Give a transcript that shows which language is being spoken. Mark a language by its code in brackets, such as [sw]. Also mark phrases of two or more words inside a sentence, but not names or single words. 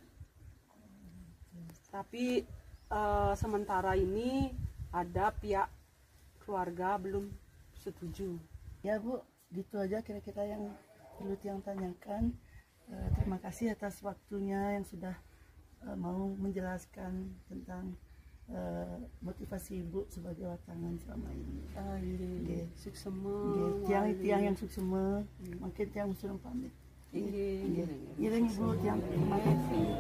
[id] Tapi sementara ini ada pihak keluarga belum setuju. Ya Bu, gitu aja kira-kira yang perlu tiang tanyakan. Terima kasih atas waktunya yang sudah mau menjelaskan tentang motivasi Ibu sebagai watangan selama ini. [ban] Nggih, suksema. [id] Tiang yang suksema, makin tiang suruh pamit. Nggih. Iring Ibu tiang terima kasih.